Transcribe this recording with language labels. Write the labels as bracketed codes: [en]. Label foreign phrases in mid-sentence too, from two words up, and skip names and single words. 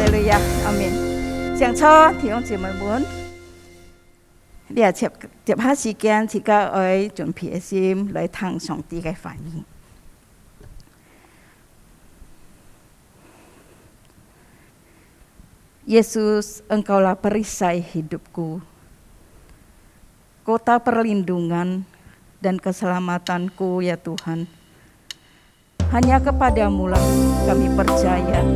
[hak] 亚，阿們。上初弟兄姊妹們，你也接下時間，自家愛準備心來聽上帝嘅話語。 [id] Yesus, Engkaulah perisai hidupku, kota perlindungan dan keselamatanku ya Tuhan. Hanya kepadamu-lah kami percaya.